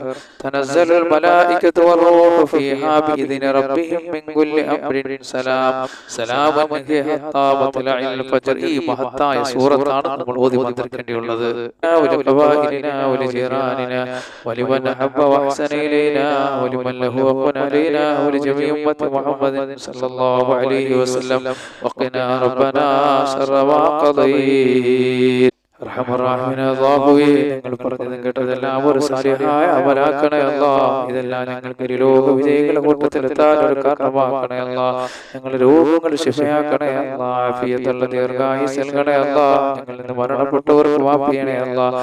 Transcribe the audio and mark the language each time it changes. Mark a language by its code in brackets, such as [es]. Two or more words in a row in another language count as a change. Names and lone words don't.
[ar] تنزل الملائكة والروح فيها بإذن ربهم من كل أمر سلام. سلام هي حتى مطلع الفجر. [ml] ഈ മഹത്തായ സൂറത്താണ് നമ്മൾ ഓതി മന്ത്രിക്കേണ്ടിയുള്ളത്. [ar] ولعوائلنا ولجيراننا ولمن أحب وأحسن إلينا ولمن له وقن علينا ولجميع أمة محمد صلى الله عليه وسلم وقنا ربنا شر ما قضيت. [ml] നിങ്ങൾ പറഞ്ഞതും കേട്ടതെല്ലാം ഒരു സാലിഹായ അമലാക്കണേ അല്ലാഹ്. ഇതെല്ലാം ഞങ്ങൾക്ക് ലോക വിജയികളുടെ കൂട്ടത്തിലെത്താൻ ഒരു കാരണമാക്കണേ അല്ലാഹ്. ഞങ്ങളുടെ രോഗങ്ങൾ ശിഫയാക്കണേ അല്ലാഹ്. ആഫിയത്തുള്ള ദീർഘായുസ്സ് നൽകണേ അല്ലാഹ്. ഞങ്ങളിൽ നിന്ന് മരണപ്പെട്ടവർക്ക് മാഫ് ചെയ്യണേ അല്ലാഹ്.